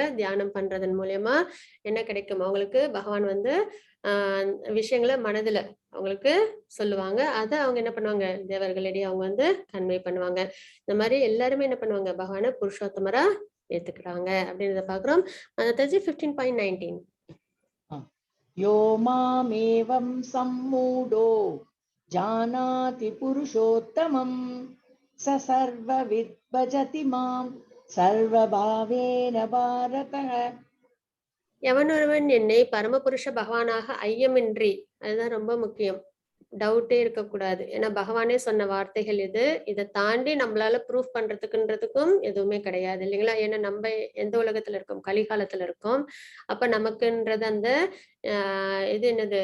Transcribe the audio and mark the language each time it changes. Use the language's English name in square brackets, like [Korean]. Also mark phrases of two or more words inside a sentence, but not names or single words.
[Tamil] தியானம் பண்றதன் மூலியமா என்ன கிடைக்கும்? அவங்களுக்கு பகவான் வந்து விஷயங்களை மனதுல அவங்களுக்கு சொல்லுவாங்க. அதை அவங்க என்ன பண்ணுவாங்க? தேவர்களிடையே அவங்க வந்து கன்வே பண்ணுவாங்க. இந்த மாதிரி எல்லாருமே என்ன பண்ணுவாங்க? பகவான புருஷோத்தமரா ஏத்துக்கிறாங்க அப்படின்றத பாக்குறோம். 15.19 [Sanskrit] यो मामेवं सम्मूढो जानाति पुरुषोत्तमं स सर्वविद् भजति मां सर्वभावेन भारतः. [Tamil] எவனொருவன் என்னை பரமபுருஷ பகவானாக ஐயமின்றி, அதுதான் ரொம்ப முக்கியம், டவுட்டே இருக்கக்கூடாது. ஏன்னா பகவானே சொன்ன வார்த்தைகள் இது. இதை தாண்டி நம்மளால ப்ரூஃப் பண்றதுக்குன்றதுக்கும் எதுவுமே கிடையாது இல்லைங்களா? ஏன்னா நம்ம எந்த உலகத்துல இருக்கோம்? கலிகாலத்துல இருக்கோம். அப்ப நமக்குன்றது அந்த இது என்னது?